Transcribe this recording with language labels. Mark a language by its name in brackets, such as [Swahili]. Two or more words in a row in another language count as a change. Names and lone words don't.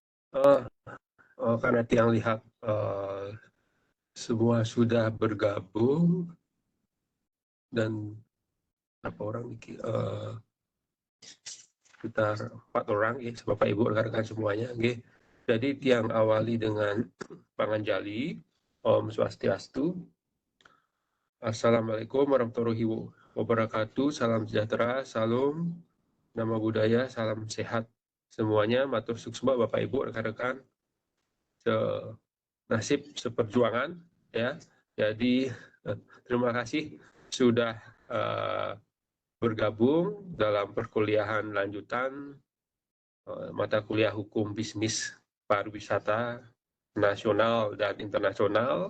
[Indonesian] Oh, karena Tiang lihat semua sudah bergabung dan berapa orang nih? Sekitar 4 orang ya, Bapak Ibu rekan-rekan semuanya. Okay. Jadi Tiang awali dengan panganjali. [Balinese] Om Swastiastu. [Arabic] Assalamualaikum warahmatullahi wabarakatuh. [Indonesian] Salam sejahtera, salam nama budaya, salam sehat semuanya. [Balinese] Matur suksma [Indonesian] Bapak Ibu rekan-rekan. Nasib seperjuangan ya. Jadi terima kasih sudah bergabung dalam perkuliahan lanjutan mata kuliah hukum bisnis pariwisata nasional dan internasional.